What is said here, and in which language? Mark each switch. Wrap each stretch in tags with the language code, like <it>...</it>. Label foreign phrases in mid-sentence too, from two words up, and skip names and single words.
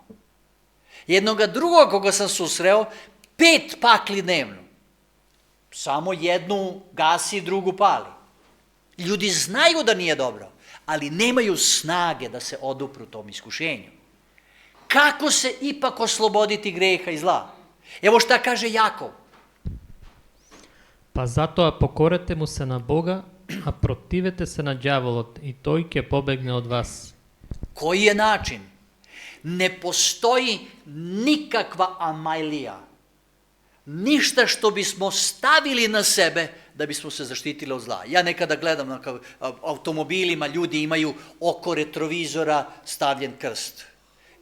<sr>Jednoga drugog koga sam susreo, 5 pakli dnevno. Samo jednu gasi, drugu pali. Ljudi znaju da nije dobro, ali nemaju snage da se odupru tom iskušenju. Kako se ipak osloboditi greha i zla? Evo šta kaže Jakov.</sr> <mk>Па затоа покорете му се на Бога, а противете се на ѓаволот и тој ќе побегне од вас.</mk> <sr>Koji je način? Ne postoji nikakva amajlija. Ništa što bismo stavili na sebe da bismo se zaštitili od zla. Ja nekada gledam na automobilima, ljudi imaju oko retrovizora stavljen krst.</sr>